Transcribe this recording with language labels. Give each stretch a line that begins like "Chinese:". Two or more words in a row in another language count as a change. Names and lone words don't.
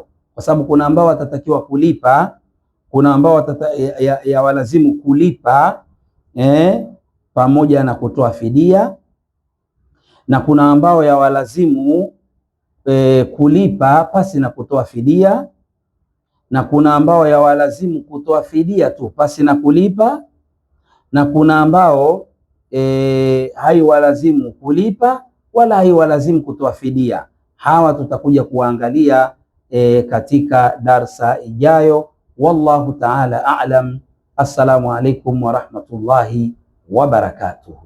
Swahili: Kwa sababu kuna ambao watatakiwa kulipa, kuna ambao ya walazimu kulipa pamoja na kutoa fidia, na kuna ambao ya walazimu kulipa pasi na kutoa fidia, na kuna ambao ya walazimu kutoa fidia tu pasi na kulipa, na kuna ambao haiwalazimu kulipa wala haiwalazimu kutoa fidia. Hawa tutakuja kuangalia katika darsa ijayo.
Arabic: والله تعالى أعلم. السلام عليكم ورحمة الله وبركاته.